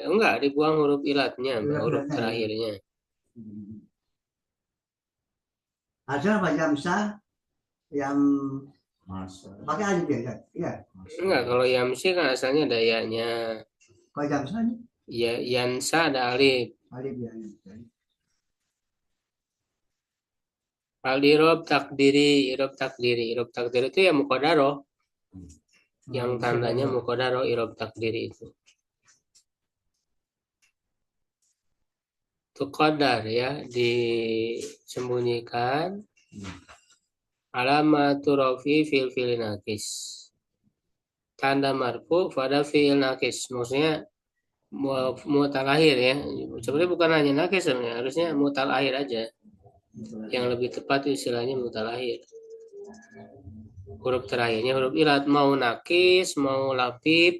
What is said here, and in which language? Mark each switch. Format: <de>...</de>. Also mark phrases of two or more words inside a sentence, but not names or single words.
<id>Enggak, dibuang huruf ilatnya, huruf terakhirnya. Ada apa jamsa yang pakai alif ya? Iya. Enggak, kalau yamsi kan asalnya ada ya-nya. Kalau jamsa ini? Ya, yansa ada alif. Alif ya.</id> <ar>Irob takdiri. Irob takdiri</ar> <id>itu ya muqaddaroh. Yang tandanya muqaddaroh</id> <ar>irob takdiri</ar> <id>itu. Itu qadar ya, disembunyikan.</id> <ar>Alamatu rafi fil fi'il nakis.</ar> <id>Tanda marfu pada fi'il nakis. Maksudnya</id> <ar>mutal akhir</ar> <id>ya. Sebenarnya bukan hanya nakis sebenarnya, harusnya</id> <ar>mutal akhir</ar> <id>aja. Yang lebih tepat istilahnya</id> <ar>mutal akhir.</ar> <id>Huruf terakhirnya huruf ilat, mau nakis, mau lapip.</id>